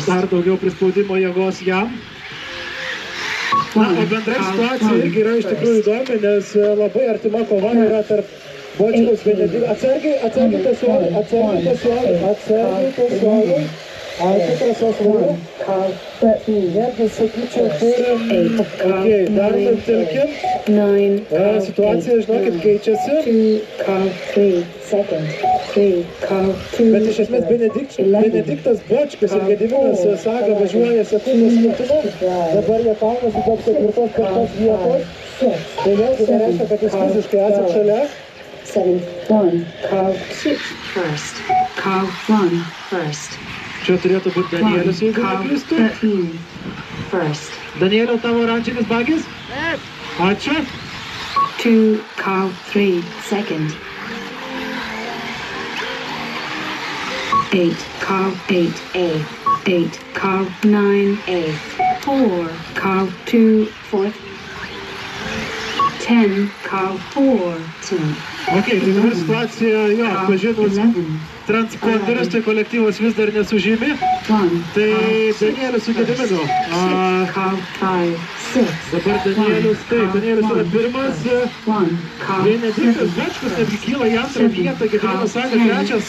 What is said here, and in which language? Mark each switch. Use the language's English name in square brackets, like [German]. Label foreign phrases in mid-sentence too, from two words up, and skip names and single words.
[Lithuanian] Dar daugiau prispaudimo jėgos jam. Na, o bendra situacija irgi yra iš tikrųjų įdomi, nes labai artima kova yra tarp Bočkaus Benedikto. Atsargiai tiesuoliai. Ačiū, trasos švarė. [English] Car 13, [Lithuanian] Netgi sakyčiau, turim... Ok, dar nutilkim. [English] 9, car [Lithuanian] Situacija, žinokit, keičiasi. [English] 2, car 3, second. 3, car 2, [Lithuanian] Bet iš esmės Benediktas Bočkas ir Gediminas Saga važiuoja sekundės skirtumu. Dabar jie kaunasi dėl 4-5 vietos. Tai vėlgi nereiškia, kad jūs fiziškai esat šalia. [English] 7, 1, car 6, first. Car 1, first. [Lithuanian] Čia turėtų būti 1, Danielius, jeigu [English] car [Lithuanian] neklystu. [English] 13, first. [Lithuanian] Danielio, tavo oranžinis bagis? Ačiū. [English] 2, car 3, second. 8, car 8A, 8, car 9A, 4, car 2, fourth. 10, car 4, 10. [Lithuanian] Ok, tai dabar situacija, jo, [English] Car [Lithuanian] pažinus 11, transponderius, tai kolektyvas vis dar nesužymi. 1, Tai Danielius su Gediminu. [English] 6, car 5, 6. [Lithuanian] Dabar Danielius, taip, Danielius yra pirmas. [English] 1, car [Lithuanian] Benediktas Bočkus netgi kyla į antrą vietą, Gediminas Saga trečias.